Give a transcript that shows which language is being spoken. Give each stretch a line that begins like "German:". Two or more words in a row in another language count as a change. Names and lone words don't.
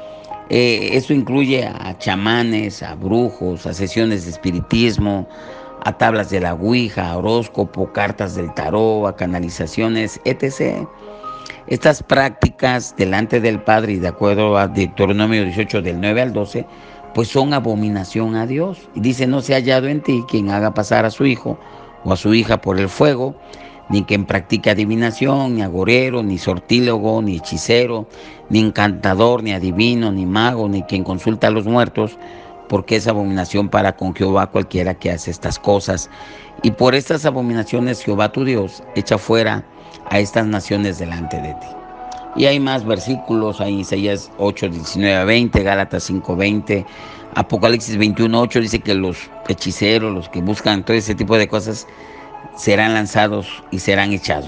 Spanish: Eso incluye a chamanes, a brujos, a sesiones de espiritismo, a tablas de la ouija, a horóscopo, cartas del tarot, a canalizaciones, etc. Estas prácticas delante del Padre y de acuerdo a Deuteronomio 18 del 9 al 12, pues son abominación a Dios. Y dice, no se ha hallado en ti quien haga pasar a su hijo o a su hija por el fuego, ni quien practique adivinación, ni agorero, ni sortílogo, ni hechicero, ni encantador, ni adivino, ni mago, ni quien consulta a los muertos, porque es abominación para con Jehová cualquiera que hace estas cosas. Y por estas abominaciones Jehová tu Dios echa fuera a estas naciones delante de ti. Y hay más versículos, hay Isaías 8, 19 a 20, Gálatas 5, 20, Apocalipsis 21, 8, dice que los hechiceros, los que buscan todo ese tipo de cosas, serán lanzados y serán echados.